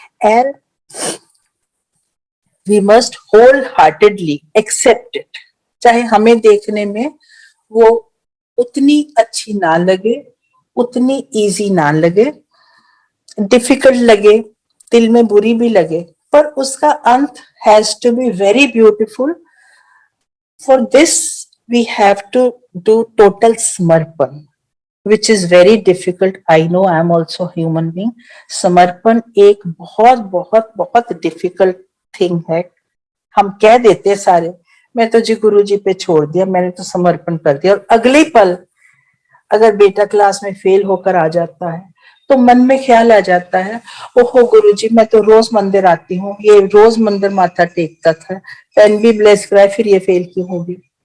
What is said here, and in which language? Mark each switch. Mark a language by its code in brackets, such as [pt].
[en] And we must wholeheartedly accept it. [hi] चाहे हमें देखने में वो उतनी अच्छी ना लगे, उतनी इजी ना लगे, डिफिकल्ट लगे, दिल में बुरी भी लगे, पर उसका अंत [en] has to be very beautiful. For this we have to do total समर्पण, which is very difficult. I know I am also human being. [hi] समर्पण एक बहुत बहुत बहुत difficult थिंग है. हम कह देते सारे मैं तो जी गुरु जी पे छोड़ दिया, मैंने तो समर्पण कर दिया, और अगले पल अगर बेटा क्लास में फेल होकर आ जाता है तो मन में ख्याल आ जाता है, ओहो गुरु जी मैं तो रोज मंदिर आती हूँ, ये रोज मंदिर माथा टेकता था, पेन भी ब्लेस कराए, फिर ये फेल क्यों होगी.